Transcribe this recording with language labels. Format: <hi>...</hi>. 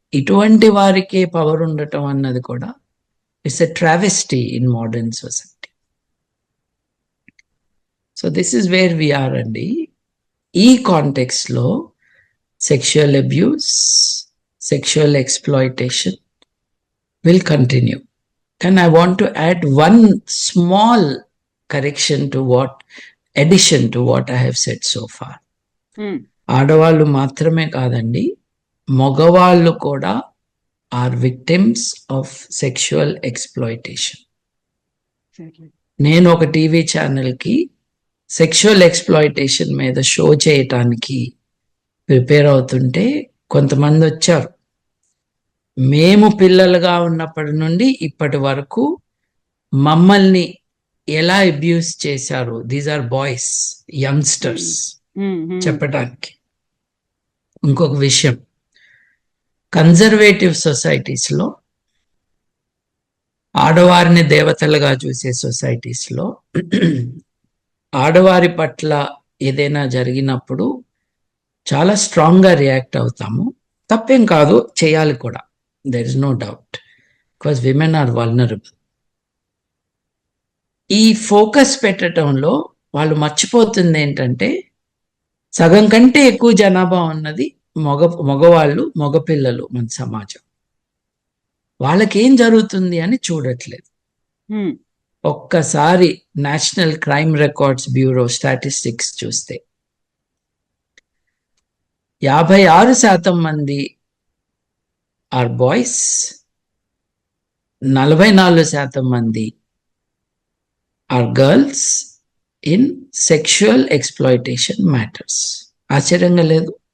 <te>ఇటువంటి వారికే పవర్ ఉండటం అన్నది కూడా</te> <en>It's a travesty in modern society. So this is where we are అండి. ఈ context లో sexual abuse, sexual exploitation will continue. And I want to add one small correction to addition to what I have said so far.</en> <te>ఆడవాళ్ళు మాత్రమే కాదండి, మగవాళ్ళు కూడా</te> <en>Are victims of sexual exploitation.</en> <te>నేను ఒక టీవీ ఛానల్కి సెక్షువల్ ఎక్స్ప్లాయిటేషన్ మీద show చేయటానికి ప్రిపేర్ అవుతుంటే కొంతమంది వచ్చారు. మేము పిల్లలుగా ఉన్నప్పటి నుండి ఇప్పటి వరకు మమ్మల్ని ఎలా అబ్యూస్ చేశారు,</te> <en>these are boys, youngsters,</en> <te>చెప్పడానికి. ఇంకొక విషయం, కన్జర్వేటివ్ సొసైటీస్లో, ఆడవారిని దేవతలుగా చూసే సొసైటీస్లో ఆడవారి పట్ల ఏదైనా జరిగినప్పుడు చాలా స్ట్రాంగ్గా రియాక్ట్ అవుతాము. తప్పేం కాదు, చేయాలి కూడా.</te> <en>There is no doubt, because women are vulnerable.</en> <te>ఈ ఫోకస్ పెట్టడంలో వాళ్ళు మర్చిపోతుంది ఏంటంటే, సగం కంటే ఎక్కువ జనాభా ఉన్నది మగవాళ్ళు, మగపిల్లలు మన సమాజం. వాళ్ళకేం జరుగుతుంది అని చూడట్లేదు. ఒక్కసారి national crime records bureau statistics చూస్తే 56% మంది</te> <en>are boys,</en> <te>44% మంది</te> <en>Are girls in sexual exploitation matters.</en> <te>ఆశ్చర్యంగా లేదు?</te>